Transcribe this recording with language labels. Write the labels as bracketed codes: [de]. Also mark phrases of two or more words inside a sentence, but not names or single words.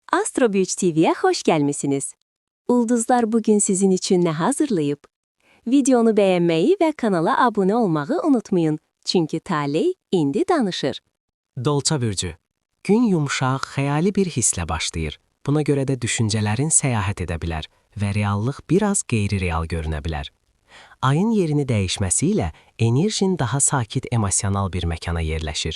[tr] Astro Büyüç TV'ye hoş gelmişsiniz. Ulduzlar bugün sizin için ne hazırlayıp? Videonu beğenmeyi ve kanala abone olmayı unutmayın. [az] Çünkü taley indi danışır. Dolça bürcü. Gün yumşaq, xəyali bir hisslə başlayır. Buna görə də düşüncələrin səyahət edə bilər və reallıq biraz qeyri-real görünə bilər. Ayın yerini dəyişməsi ilə enerjin daha sakit emosional bir məkana yerləşir.